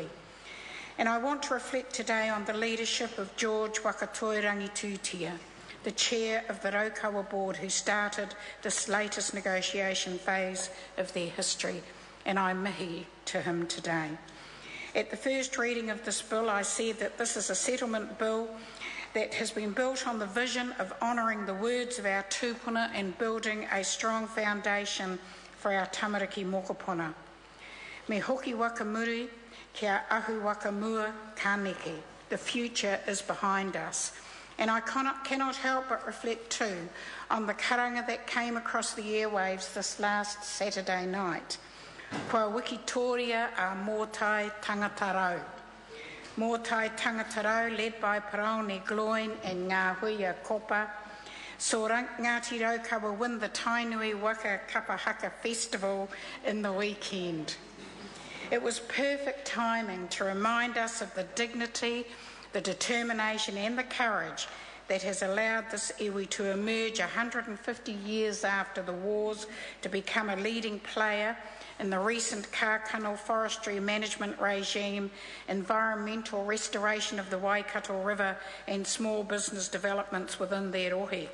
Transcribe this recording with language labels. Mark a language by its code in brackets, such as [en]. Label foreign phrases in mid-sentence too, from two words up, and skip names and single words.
[en] And I want to reflect today on the leadership of George Wakatoi Rangitutia, the chair of the Raukawa board who started this latest negotiation phase of their history, and I mihi to him today. At the first reading of this bill, I said that this is a settlement bill that has been built on the vision of honouring the words of our tūpuna and building a strong foundation for our [mi] tamariki mokopuna. Me hoki wakamuri kia ahu wakamua kāneke. [en] The future is behind us. And I cannot help but reflect too on the karanga that came across the airwaves this last Saturday night. [mi] Kua wikitoria a Mōtai Tangatarau. [en] Mōtai Tangatarau, led by Paraone Gloin and Ngā Huia Kopa, saw Ngāti Raukawa win the Tainui Waka Kapahaka Festival in the weekend. It was perfect timing to remind us of the dignity, the determination and the courage that has allowed this iwi to emerge 150 years after the wars to become a leading player in the recent kākano forestry management regime, environmental restoration of the Waikato River and small business developments within their rohe.